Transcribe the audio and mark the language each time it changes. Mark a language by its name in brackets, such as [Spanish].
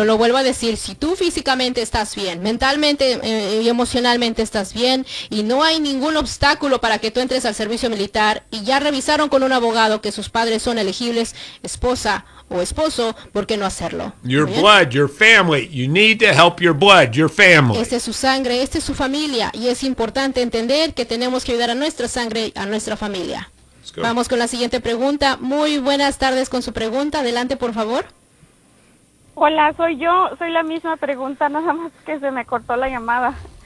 [Spanish] Pero lo vuelvo a decir, si tú físicamente estás bien, mentalmente y emocionalmente estás bien, y no hay ningún obstáculo para que tú entres al servicio militar, y ya revisaron con un abogado que sus padres son elegibles, esposa o esposo, ¿por qué no hacerlo? [English] Your blood, your family. You need to help your blood, your family. [Spanish] Esta es su sangre, esta es su familia. Y es importante entender que tenemos que ayudar a nuestra sangre, a nuestra familia. Vamos con la siguiente pregunta. Muy buenas tardes con su pregunta. Adelante, por favor. Hola, soy yo. Soy la misma pregunta, nada más que se me cortó la llamada.